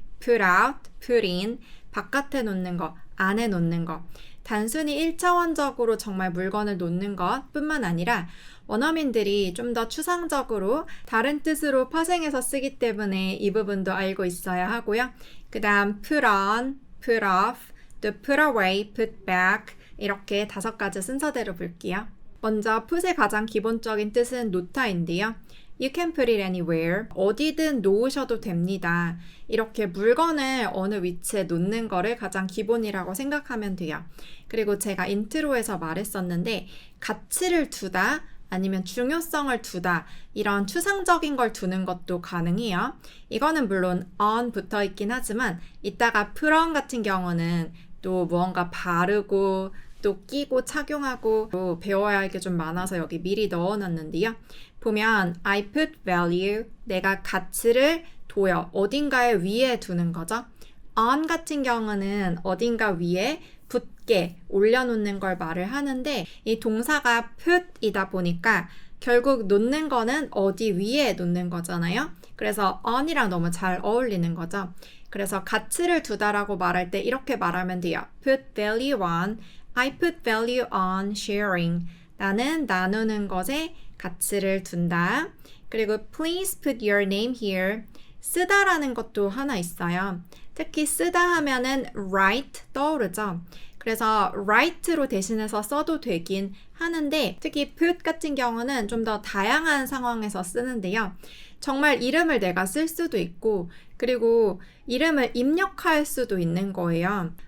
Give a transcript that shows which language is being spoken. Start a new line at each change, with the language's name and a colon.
Korean: put out, put in, 바깥에 놓는 거, 안에 놓는 거. 단순히 1차원적으로 정말 물건을 놓는 것 뿐만 아니라 원어민들이 좀 더 추상적으로 다른 뜻으로 파생해서 쓰기 때문에 이 부분도 알고 있어야 하고요. 그 다음 put on, put off, 또 put away, put back 이렇게 5가지 순서대로 볼게요. 먼저 put의 가장 기본적인 뜻은 놓다인데요.
English: You can put it anywhere.
Korean: 어디든 놓으셔도 됩니다. 이렇게 물건을 어느 위치에 놓는 거를 가장 기본이라고 생각하면 돼요. 그리고 제가 인트로에서 말했었는데 가치를 두다 아니면 중요성을 두다 이런 추상적인 걸 두는 것도 가능해요. 이거는 물론 on 붙어 있긴 하지만 이따가 put on 같은 경우는 또 무언가 바르고 또 끼고 착용하고 또 배워야 할 게 좀 많아서 여기 미리 넣어놨는데요. 보면
English: I put value,
Korean: 내가 가치를 둬요. 어딘가에 위에 두는 거죠. on 같은 경우는 어딘가 위에 붙게 올려놓는 걸 말을 하는데 이 동사가 put이다 보니까 결국 놓는 거는 어디 위에 놓는 거잖아요. 그래서 on이랑 너무 잘 어울리는 거죠. 그래서 가치를 두다라고 말할 때 이렇게 말하면 돼요.
English: Put value on, I put value on sharing.
Korean: 나는 나누는 것에 가치를 둔다.
English: 그리고 please put your name here.
Korean: 쓰다라는 것도 하나 있어요. 특히 쓰다 하면은 write 떠오르죠. 그래서 write로 대신해서 써도 되긴 하는데 특히 put 같은 경우는 좀 더 다양한 상황에서 쓰는데요. 정말 이름을 내가 쓸 수도 있고 그리고 이름을 입력할 수도 있는 거예요.